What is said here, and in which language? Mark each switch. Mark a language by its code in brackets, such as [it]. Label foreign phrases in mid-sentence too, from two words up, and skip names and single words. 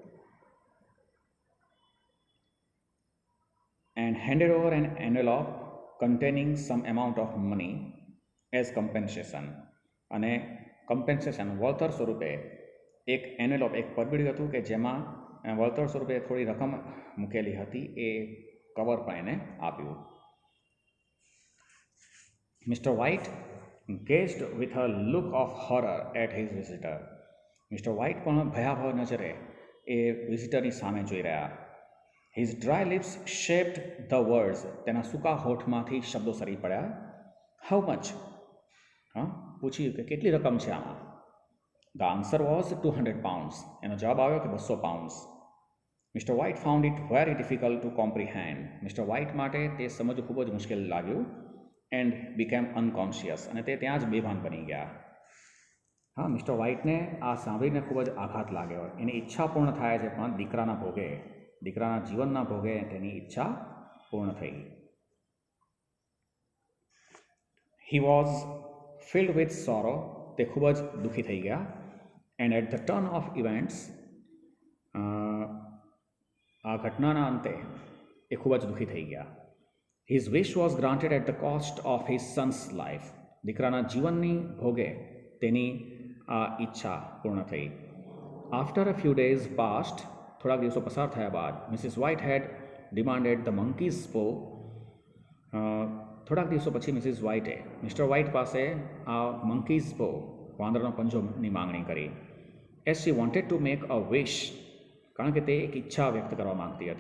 [en] and handed over an envelope containing some amount of money as compensation. [gu] અને કમ્પેન્સેશન, વળતર સ્વરૂપે એક એન્વેલોપ, એક પરબીડિયું હતું કે જેમાં વળતર સ્વરૂપે થોડી રકમ મૂકેલી હતી એ કવર પણ એને આપ્યું. [en] મિસ્ટર વ્હાઇટ gazed with a look of horror at his visitor. [gu] મિસ્ટર વ્હાઇટ પણ ભયાવહ નજરે એ વિઝિટરની સામે જોઈ રહ્યા. [en] His dry lips shaped the words. [gu] તેના સૂકા હોઠમાંથી શબ્દો સરી પડ્યા. [en] How much? [gu] પૂછ્યું કે કેટલી રકમ છે આમાં. [en] The answer was 200 pounds. [gu] એનો જવાબ આવ્યો કે [en] 200 pounds. મિસ્ટર વ્હાઇટ found it very difficult to comprehend. [gu] મિસ્ટર વ્હાઇટ માટે તે સમજવું ખૂબ જ મુશ્કેલ લાગ્યું. [en] એન્ડ became unconscious. [gu] અને તે ત્યાં જ બેભાન બની ગયા. મિસ્ટર વ્હાઇટને આ સાંભળીને ખૂબ જ આઘાત લાગ્યો. એની ઈચ્છા પૂર્ણ થાય છે પણ દીકરાના ભોગે, દીકરાના જીવનના ભોગે તેની ઈચ્છા પૂર્ણ થઈ. [en] He was filled with sorrow. [gu] તે ખૂબ જ દુઃખી થઈ ગયા. [en] and at the turn of events, [gu] આ ઘટનાના અંતે એ ખૂબ જ દુઃખી થઈ ગયા. [en] His wish was granted at the cost of his son's life. [gu] દીકરાના જીવનની ભોગે તેની આ ઈચ્છા પૂર્ણ થઈ. [en] After a few days passed, [gu] થોડાક દિવસો પસાર થયા બાદ, [en] Mrs White had demanded the monkey's paw. [gu] થોડાક દિવસો પછી મિસિસ વ્હાઇટે મિસ્ટર વ્હાઇટ પાસે આ [en] monkey's paw, [gu] વાંદરનો પંજોની માંગણી કરી. [en] as she wanted to make a wish, [gu] કારણ કે તે એક ઈચ્છા વ્યક્ત કરવા માંગતી હતી.